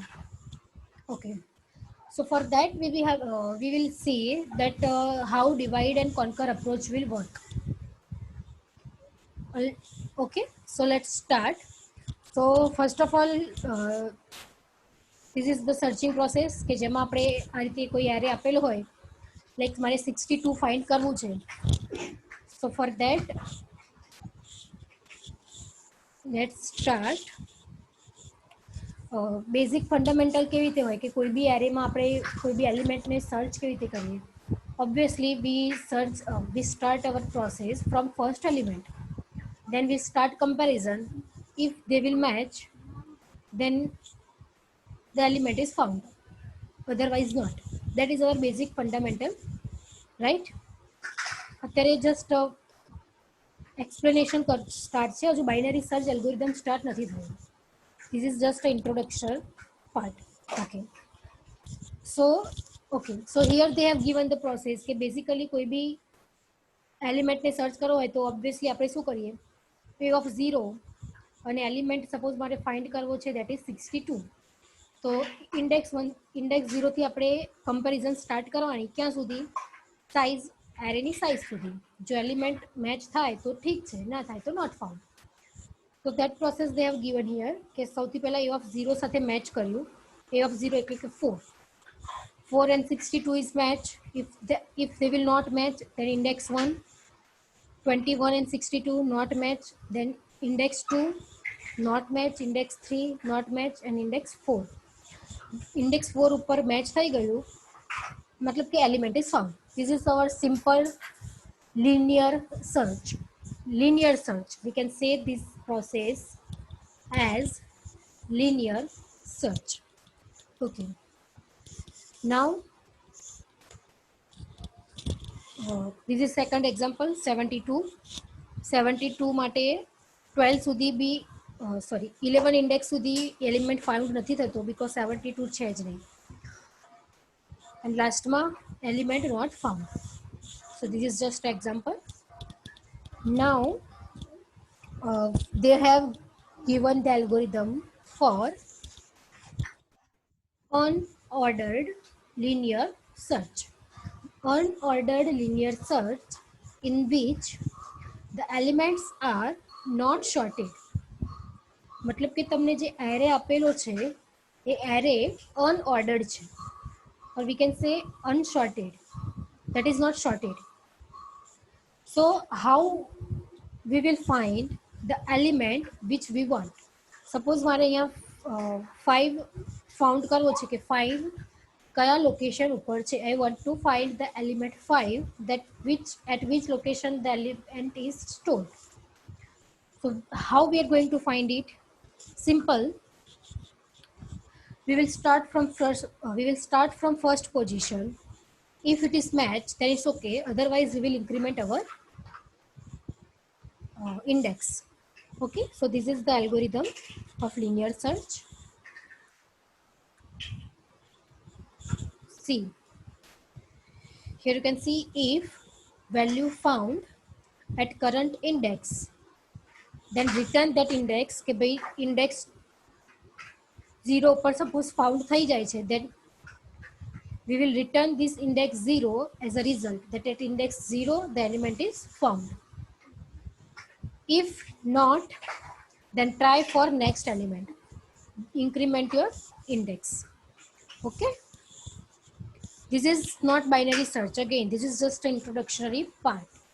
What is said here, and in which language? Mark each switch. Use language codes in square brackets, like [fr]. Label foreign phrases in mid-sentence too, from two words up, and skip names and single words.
[en] Okay, so for that we will see that how divide and conquer approach will work. Okay, so let's start. So first of all, this is the searching process [gu] કે જેમાં આપણે આ રીતે કોઈ એરે આપેલો હોય, લાઈક મારે 62 ફાઇન્ડ કરવું છે. [en] So for that let's start. basic fundamental [gu] કેવી રીતે હોય કે કોઈ બી એરેમાં આપણે કોઈ બી એલિમેન્ટને સર્ચ કેવી રીતે કરીએ. [en] Obviously we start our process from first element, then we start comparison. If they will match, then the element is found, otherwise not. That is our basic fundamental, right? અત્યારે just explanation start [gu] છે, હજુ [en] binary search algorithm start [gu] નથી થયું. [en] This is just an introduction part. Okay, so okay, so here they have given the process [gu] કે બેસિકલી કોઈ બી એલિમેન્ટને સર્ચ કરવો હોય તો ઓબ્વિયસલી આપણે શું કરીએ, [en] pay of [gu] 0 અને એલિમેન્ટ સપોઝ મારે ફાઇન્ડ કરવો છે [en] that is [gu] 62. તો ઇન્ડેક્સ 0 થી આપણે કમ્પેરિઝન સ્ટાર્ટ કરવાની ક્યાં સુધી, સાઇઝ એરેની સાઇઝ સુધી. જો એલિમેન્ટ મેચ થાય તો ઠીક છે, ના થાય તો [en] not found. [gu] તો [en] that process they have given here [gu] કે સૌથી પહેલા [en] a of [gu] 0 સાથે મેચ કર્યું. [en] a of 0 [gu] એટલે કે [en] 4 and 62 is match. If they will not match, then index 1. 21 and 62 not match, then index 2 not match, index 3 not match and index 4. [gu] index 4 ઉપર મેચ થઈ ગયું મતલબ કે [en] element is found. This is our simple linear search. Linear search, we can say this process as linear search. Okay, now this is second example. [gu] 72 માટે 12 સુધી બી સોરી 11 ઇન્ડેક્સ સુધી [en] element found [gu] નથી થતો બીકોઝ 72 છે જ નહીં, and લાસ્ટમાં [en] element not found. So this is just an example. Now they have given the algorithm for unordered linear search. Unordered linear search in which the elements are not sorted. [hi] मतलब कि [gu] તમને જે એરે આપેલો છે એ એરે unordered છે, [en] or we can say unsorted, that is not sorted. So how we will find the element which we want. [gu] Suppose મારે અહીંયા 5 फाउंड કરવો છે કે 5 કયા લોકેશન ઉપર છે. [en] I want to find the element 5 that at which location the element is stored. So how we are going to find it? Simple. We will start from first position. If it is matched, then it's okay, otherwise we will increment our index. Okay, so this is the algorithm of linear search. See, here you can see if value found at current index, then return that index [gu] કે ભાઈ [en] index 0 પર suppose found [gu] થઈ જાય છે, [en] then we will return this index 0 as a result that at index 0 the element is found. If not, then try for next element, increment your index. Okay, this is not binary search, again this is just an introductory part.